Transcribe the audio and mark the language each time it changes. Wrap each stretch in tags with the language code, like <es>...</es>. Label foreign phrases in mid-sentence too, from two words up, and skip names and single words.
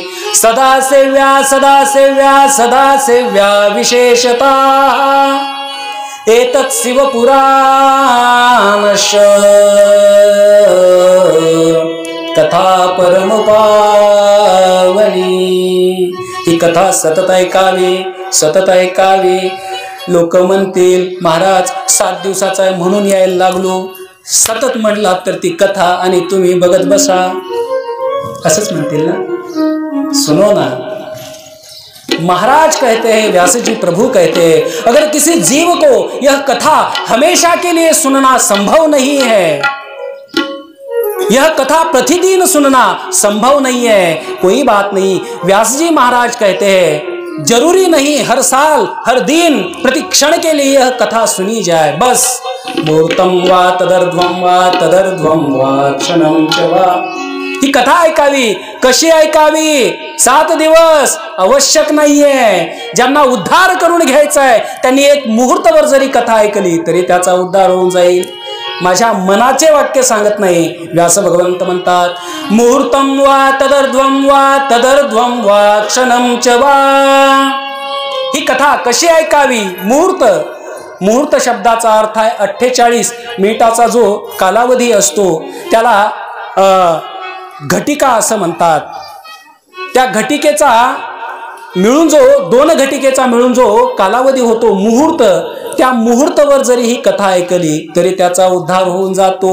<sa>सदा सेव्या सदा सेव्या सदा सेव्या विशेषता एतत् शिवपुराणश कथा परम पावनी.</sa> <mr>ही कथा सतत ऐकावी, सतत ऐकावी. लोक म्हणतील महाराज 7 दिवसाचा आहे म्हणून यायला लागलो. सतत म्हणला तर ती कथा आणि तुम्ही बघत बसा असंच म्हणतील ना.</mr> <hi>सुनो ना, महाराज कहते हैं, व्यास जी प्रभु कहते हैं, अगर किसी जीव को यह कथा हमेशा के लिए सुनना संभव नहीं है, यह कथा प्रतिदिन सुनना संभव नहीं है, कोई बात नहीं. व्यास जी महाराज कहते हैं जरूरी नहीं हर साल हर दिन प्रति क्षण के लिए यह कथा सुनी जाए.</hi> <sa>बस मूर्तम वा तदर्ध्वम वा क्षणम च वा.</sa> <mr>ही कथा ऐकावी. कशी ऐकावी? 7 दिवस आवश्यक नाहीये. ज्यांना उद्धार करून घ्यायचा आहे त्यांनी एक मुहूर्तभर जरी कथा ऐकली तरी त्याचा उद्धार होऊन जाईल. माझ्या मनाचे वाक्य सांगत नाही. व्यास भगवंत म्हणतात</mr> <sa>मुहूर्तम वा तदर्ध्वम वा क्षणम च वा.</sa> <mr>ही कथा कशी ऐकावी? मुहूर्त शब्दाचा अर्थ आहे 48 मिनिटाचा जो कालावधी असतो त्याला घटिका असं म्हणतात. त्या घटिकेचा मिळून जो 2 घटिकेचा मिळून जो कालावधी होतो मुहूर्त, त्या मुहूर्तवर जरी ही कथा ऐकली तरी त्याचा उद्धार होऊन जातो.</mr>